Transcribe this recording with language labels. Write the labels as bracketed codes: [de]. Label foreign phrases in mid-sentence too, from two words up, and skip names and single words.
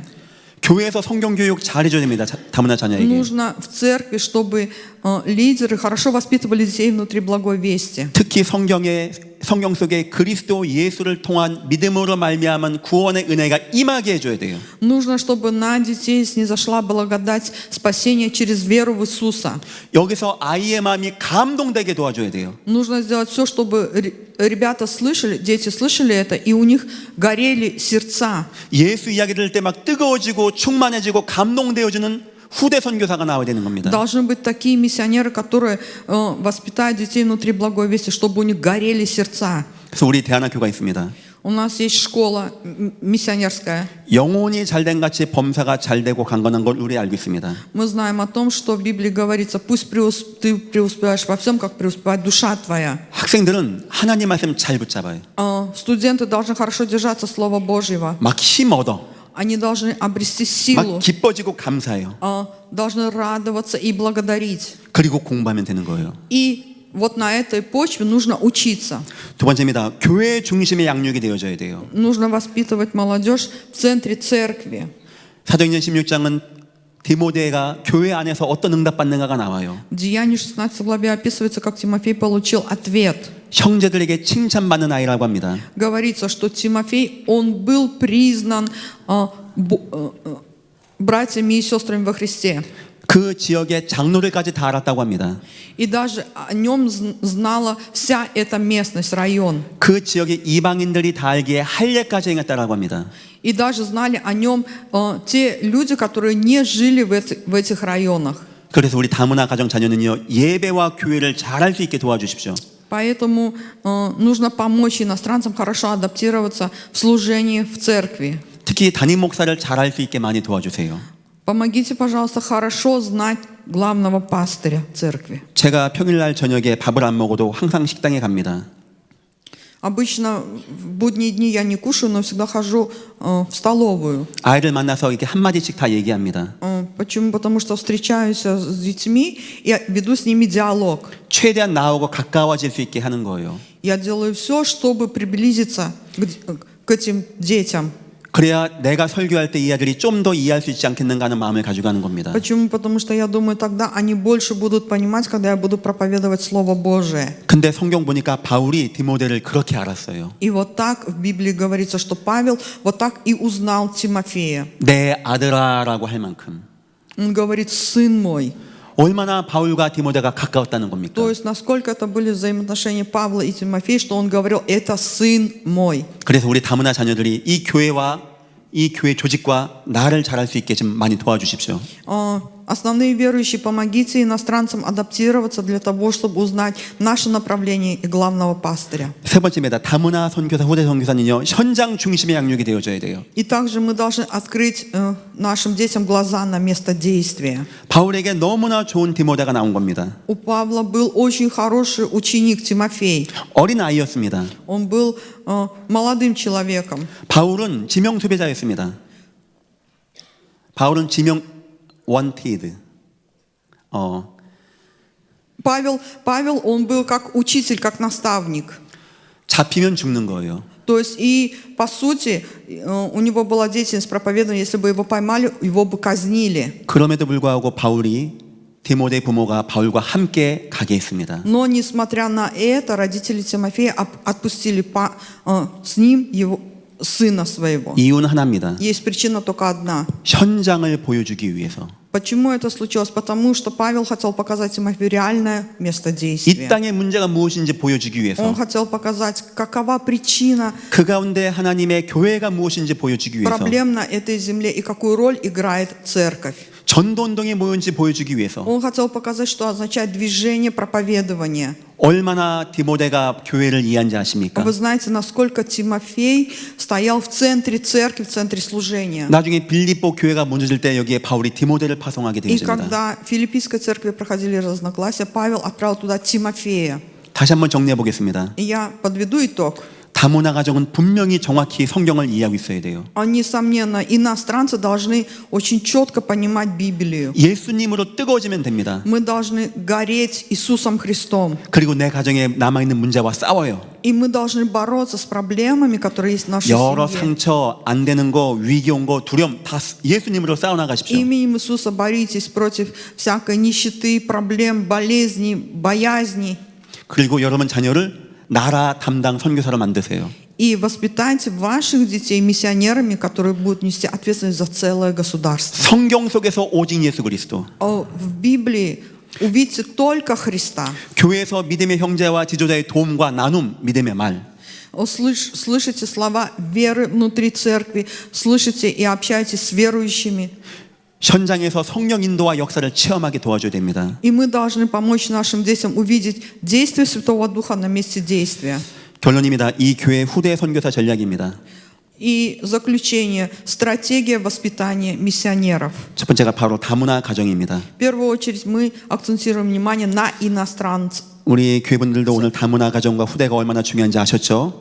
[ko] 교회에서 성경 교육 잘해줘야 됩니다. 다문화 자녀에게. [ru] Нужно в церкви, чтобы лидеры хорошо воспитывали детей внутри благой вести. [ko] 특히 성경 속에 그리스도 예수를 통한 믿음으로 말미암은 구원의 은혜가 임하게 해줘야 돼요. [ru] Нужно, чтобы на детей снизошла благодать спасения через веру в Иисуса. [ko] 여기서 아이의 마음이 감동되게 도와줘야 돼요. [ru] Нужно сделать все, чтобы ребята слышали, дети слышали это, и у них горели сердца. [ko] 예수 이야기 들을 때 막 뜨거워지고 충만해지고 감동되어지는 후대 선교사가 나와야 되는 겁니다. [ru] Должны быть такие миссионеры, которые воспитают детей внутри благой вести, чтобы у них горели сердца. [ko] 그래서 우리 대안학교가 있습니다. [ru] У нас есть школа миссионерская. [ko] 영혼이 잘된 같이 범사가 잘되고 강건한 걸 우리 알고 있습니다. [ru] Мы знаем о том, что в Библии говорится, пусть ты преуспеваешь во всем, как преуспевает душа твоя. [ko] 학생들은 하나님 말씀 잘 붙잡아요. [ru] Студенты должны хорошо держаться Слова Божьего. [ko] 막 힘 얻어. [ru] Они должны обрести [ko] 막 [ru] силу, [ko] 기뻐지고 감사해요. [ru] должны радоваться и благодарить. [ko] 그리고 공부하면 되는 거예요. [ru] И вот на этой почве нужно учиться. [ko] 두 번째입니다. 교회 중심의 양육이 되어져야 돼요. [ru] Нужно воспитывать молодежь в центре церкви. [ko] 사도행전 16장은 디모데가 교회 안에서 어떤 응답받는가가 나와요. [ru] В Деянии 16 главе описывается, как Тимофей получил ответ. [ko] 형제들에게 칭찬받는 아이라고 합니다. [ru] Говорится, что Тимофей, он был признан братьями и сестрами во Христе. [ko] 그 지역의 장로들까지 다 알았다고 합니다. [ru] И даже о нем знала вся эта местность, район. [ko] 그 지역의 이방인들이 다 알기에 할례까지 행했다라고 합니다. [ru] И даже знали о нем те люди, которые не жили в этих районах. [ko] 그래서 우리 다문화 가정 자녀는요, 예배와 교회를 잘할 수 있게 도와주십시오. [ru] Поэтому нужно помочь иностранцам хорошо адаптироваться в служении в церкви. [ko] 특히 담임 목사를 잘할 수 있게 많이 도와주세요. [ru] Помогите, пожалуйста, хорошо знать главного пастыря церкви. [ko] 제가 평일날 저녁에 밥을 안 먹어도 항상 식당에 갑니다. [ru] Обычно в будние дни я не кушаю, но всегда хожу в столовую. [ko] 아이를 만나서 이렇게 한마디씩 다 얘기합니다. [ru] Почему? Потому что встречаюсь с детьми и веду с ними диалог. [ko] 최대한 나오고 가까워질 수 있게 하는 거예요. [ru] Я делаю все, чтобы приблизиться к этим детям. [ko] 그래야 내가 설교할 때 이 아들이 좀 더 이해할 수 있지 않겠는가 하는 마음을 가지고 가는 겁니다. [ru] Почему? Потому что я думаю, тогда они больше будут понимать, когда я буду проповедовать Слово Божие. [ko] 근데 성경 보니까 바울이 디모데를 그렇게 알았어요. [ru] И вот так в Библии говорится, что Павел вот так и узнал Тимофея. [ko] 내 아들아라고 할 만큼. [ru] Он говорит, сын мой. [ko] 얼마나 바울과 디모데가 가까웠다는 겁니까? [ru] То есть, насколько это были взаимоотношения Павла и Тимофея, что он говорил, это сын мой. [ko] 그래서 우리 다문화 자녀들이 이 교회와 이 교회 조직과 나를 잘할 수 있게 좀 많이 도와주십시오. [ru] Основные верующие, помогите иностранцам адаптироваться для того, чтобы узнать наше направление и главного пастыря. [ko] 세 번째입니다. 다문화 선교사, 후대 선교사는요, 현장 중심의 양육이 되어져야 돼요. [ru] И также мы должны открыть нашим детям глаза на место действия. [ko] 바울에게 너무나 좋은 디모데가 나온 겁니다. [ru] У Павла был очень хороший ученик Тимофей. [ko] 어린 아이였습니다. [ru] Он был молодым человеком. [ko] 바울은 지명 수배자였습니다. 바울은 지명 wanted. [ru] Павел, он был как учитель, как наставник. [ko] 잡히면 죽는 거예요. [ru] То есть и по сути у него была деятельность проповедования, если бы его поймали, его бы казнили. [ko] 그럼에도 불구하고 바울이 디모데 부모가 바울과 함께 가게 했습니다. [ru] Но несмотря на это, родители Тимофея отпустили с ним его сына своего. [ko] 이유는 하나입니다. [ru] Есть причина только одна. [ko] 현장을 보여주기 위해서. [ru] Почему это случилось? Потому что Павел хотел показать Тимофею реальное место [ko] 이 [ru] действия. [ko] 땅의 문제가 무엇인지 보여주기 위해서. [ru] Он хотел показать, какова причина [ko] 그 가운데 하나님의 교회가 무엇인지 보여주기 위해서. [ru] проблем на этой земле и какую роль играет церковь. [ko] 전도운동이 뭐였는지 보여주기 위해서. [ru] Он хотел показать, что означает движение проповедования. [ko] 얼마나 디모데가 교회를 이해한지 아십니까? [ru] Вы знаете, насколько Тимофей стоял в центре церкви, в центре служения. [ko] 나중에 빌립보 교회가 무너질 때 여기에 바울이 디모데를 파송하게 [ru] И [ko] 되어집니다. [ru] когда в Филиппийской церкви проходили разногласия, Павел отправил туда Тимофея. [ko] 다시 한번 정리해 보겠습니다. [ru] И я подведу итог. [ko] 다문화 가정은 분명히 정확히 성경을 이해하고 있어야 돼요. [ru] Несомненно, иностранцы должны очень четко понимать Библию. [ko] 예수님으로 뜨거워지면 됩니다. [ru] Мы должны гореть Иисусом Христом. [ko] 그리고 내 가정에 남아있는 문제와 싸워요. [ru] И мы должны бороться с проблемами, которые есть в нашей [ko] 여러 [ru] семье. [ko] 상처, 안 되는 거, 위기 온 거, 두려움 다 예수님으로 싸워나가십시오. [ru] Именем Иисуса боритесь против всякой нищеты, проблем, болезней, боязней. [ko] 그리고 여러분 자녀를 나라 담당 선교사로 만드세요. [ru] И воспитайте ваших детей миссионерами, которые будут нести ответственность за целое государство. [ko] 성경 속에서 오직 예수 그리스도. [ru] В Библии увидите только Христа. [ko] 교회에서 믿음의 형제와 지도자의 도움과 나눔, 믿음의 말. [ru] Слышите слова веры внутри церкви, слышите и общаетесь с верующими. [ko] 현장에서 성령 인도와 역사를 체험하게 도와줘야 됩니다. [ru] И мы должны помочь нашим детям увидеть действие Святого Духа на месте действия. [ko] 결론입니다. 이 교회 후대 선교사 전략입니다. [ru] И заключение. Стратегия воспитания миссионеров. [ko] 첫 번째가 바로 다문화 가정입니다. [ru] В первую очередь мы акцентируем внимание на иностранцев. [ko] 우리 교회분들도 오늘 다문화 가정과 후대가 얼마나 중요한지 아셨죠?